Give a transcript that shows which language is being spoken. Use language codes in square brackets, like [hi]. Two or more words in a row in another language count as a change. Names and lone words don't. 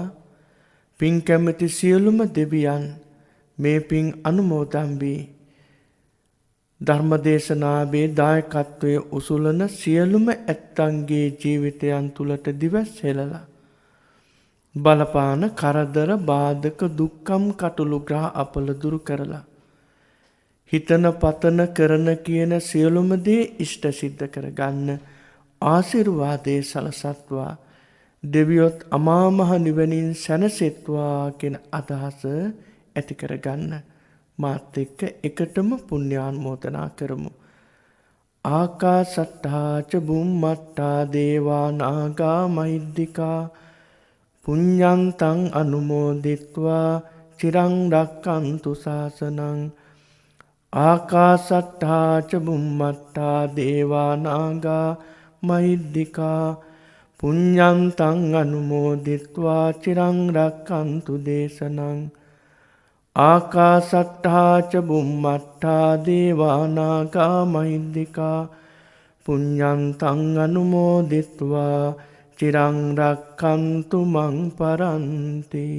[si] පින් කැමති සියලුම දෙවියන් මේ පින් අනුමෝදන් වී ධර්මදේශනාවේ දායකත්වයේ උසුලන සියලුම ඇත්තන්ගේ ජීවිතයන් තුළට දිවස් හෙළලා බලපාන කරදර බාධක දුක්ඛම් කටළු ග්‍රහ අපල දුරු කරලා හිතන පතන කරන කියන සියලුම දේ ඉෂ්ට සිද්ධ කරගන්න ආශිර්වාදයේ සලසත්වා. දෙවියොත් අමා මහ නිවනින් සැනසෙත්වා කියන අදහස ඇති කරගන්න මාත් එක්ක එකටම පුණ්‍යානුමෝදනා කරමු. [pi] ආකාසට්ටා ච බුම්මට්ටා දේවා නාග මහිද්దికා පුඤ්ඤන්තං අනුමෝදිත්වා චිරං රක්ඛන්තු ශාසනං. ආකාසට්ටා ච බුම්මට්ටා දේවා නාග මහිද්దికා පුඤ්ඤන්තං අනුමෝදිත්වා චිරං රක්ඛන්තු දේශනං. ආකාසට්ටා ච බුම්මට්ටා දේවා නාග මහිද්దికා පුඤ්ඤන්තං අනුමෝදිත්වා චිරං රක්ඛන්තු මං පරන්ති.